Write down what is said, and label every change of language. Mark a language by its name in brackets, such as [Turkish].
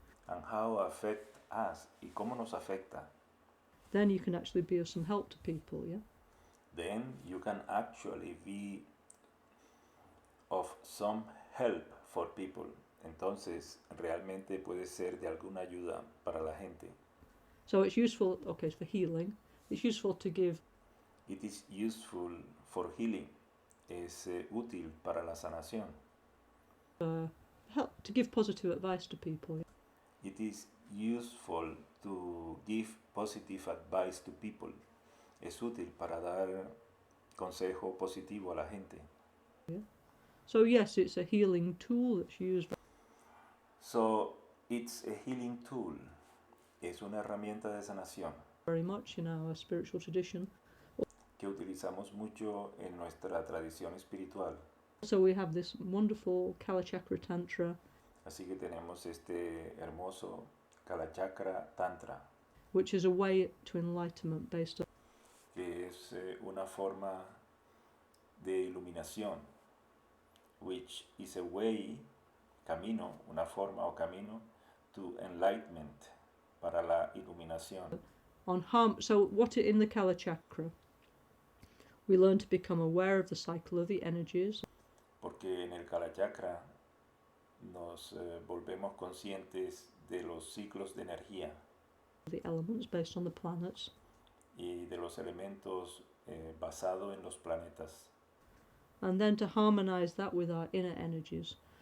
[English] and how affect us, [Spanish] y cómo nos afecta. [English] Then you can actually be of some help to people, yeah. Then you can actually be of some help for people. [Spanish] Entonces realmente puede ser de alguna ayuda para la gente. [English] So it's useful, okay, for healing. It's useful to give It is useful for healing. [Spanish] Es útil para la sanación. [English] help to give positive advice to people. Yeah? It is useful to give positive advice to people. [Spanish] Es útil para dar consejo positivo a la gente. [English] So yes, it's a healing tool that's used So it's a healing tool. [Spanish] Es una herramienta de sanación [English] very much in our spiritual tradition. [Spanish] que utilizamos mucho en nuestra tradición espiritual. [English] So we have this wonderful Kalachakra Tantra, [Spanish] Así que tenemos este hermoso Kalachakra Tantra, [English] which is a way to enlightenment based on [Spanish] que es una forma de iluminación, [English] which is a way, [Spanish] camino, una forma o camino [English] to enlightenment, [Spanish] para la iluminación. [English] So what in the Kalachakra, we learn to become aware of the cycle of the energies, [Spanish] Porque en el Kalachakra nos volvemos conscientes de los ciclos de energía [English] the elements based on the planets, [Spanish] y de los elementos basado en los planetas. [English] and then to harmonize that with our inner energies.